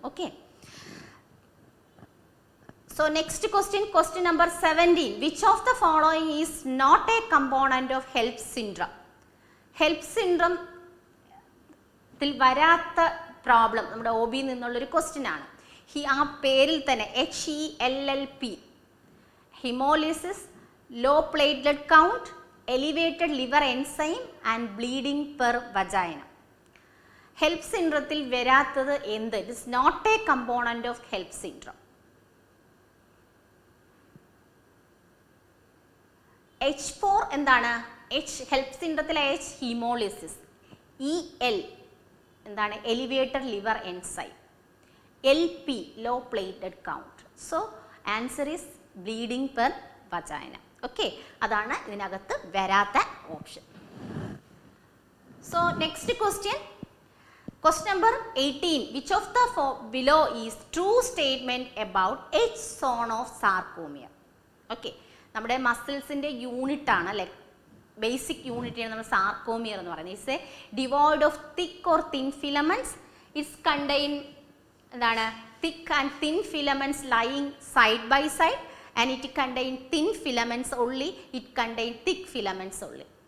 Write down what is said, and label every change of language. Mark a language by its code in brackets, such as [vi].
[en] Okay, so next question number 17. Which of the following is not a component of HELP syndrome? [ml] HELP syndrome ത്തിൽ വരാത്ത problem നമ്മുടെ OB നിന്നുള്ളൊരു question ആണ്. ആ പേരിൽ തന്നെ [en] HELLP, haemolysis, low platelet count, elevated liver enzyme and bleeding per vagina. [ml] Help സിൻഡ്രത്തിൽ വരാത്തത് എന്ത്? [en] It is not a component of HELLP syndrome. [ml] H4 എന്താണ്? ഹെൽപ്പ് സിൻഡ്രത്തിലെ H ഹീമോളിസിസ്, EL എന്താണ്? [en] Elevated liver enzyme, LP low platelet count. So answer is bleeding per vagina. [ml] Okay, അതാണ് ഇതിനകത്ത് വരാത്ത option. [en] So next question number 18. Which of the below is true statement about H zone of sarcomere? [ml] Okay, നമ്മുടെ മസിൽസിൻ്റെ unit ആണ് അല്ലെ, basic യൂണിറ്റാണ് നമ്മൾ sarcomere എന്ന് പറയുന്നത്. [en] It's a devoid of thick or thin filaments. It's contain എന്താണ്? Thick and thin filaments lying side by side and it contain thin filaments only, it contain thick filaments only.